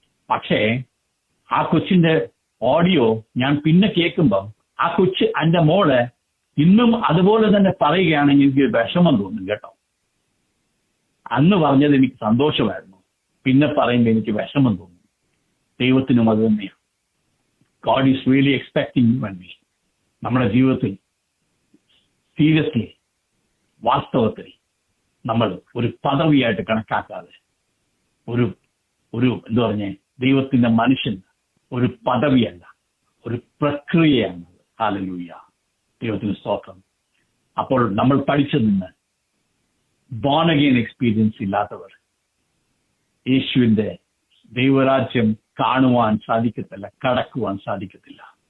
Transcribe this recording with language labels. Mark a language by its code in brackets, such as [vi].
[ml] പക്ഷേ ആ കൊച്ചിന്റെ ഓഡിയോ ഞാൻ പിന്നെ കേൾക്കുമ്പം എന്റെ മോള് ഇന്നും അതുപോലെ തന്നെ പറയുകയാണെങ്കിൽ എനിക്ക് വിഷമം തോന്നും കേട്ടോ. അന്ന് പറഞ്ഞത് എനിക്ക് സന്തോഷമായിരുന്നു, പിന്നെ പറയുമ്പോൾ എനിക്ക് വിഷമം തോന്നും. ദൈവത്തിനും അത് തന്നെയാണ്. [en] God is really expecting you and me. [ml] നമ്മുടെ ജീവിതത്തിൽ സീരിയസ്ലി വാസ്തവത്തിൽ നമ്മൾ ഒരു പദവിയായിട്ട് കണക്കാക്കാതെ ഒരു എന്താ പറഞ്ഞേ, ദൈവത്തിന്റെ മനുഷ്യൻ ഒരു പദവിയല്ല, ഒരു പ്രക്രിയയാണ്. ഹല്ലേലൂയ, ദൈവത്തിന് സ്തോത്രം. അപ്പോൾ നമ്മൾ പഠിച്ചു നിന്ന് ബോൺ അഗെയിൻ എക്സ്പീരിയൻസ് ഇല്ലാത്തവർ യേശുവിന്റെ ദൈവരാജ്യം കാണുവാൻ സാധിക്കത്തില്ല, കടക്കുവാൻ സാധിക്കത്തില്ല.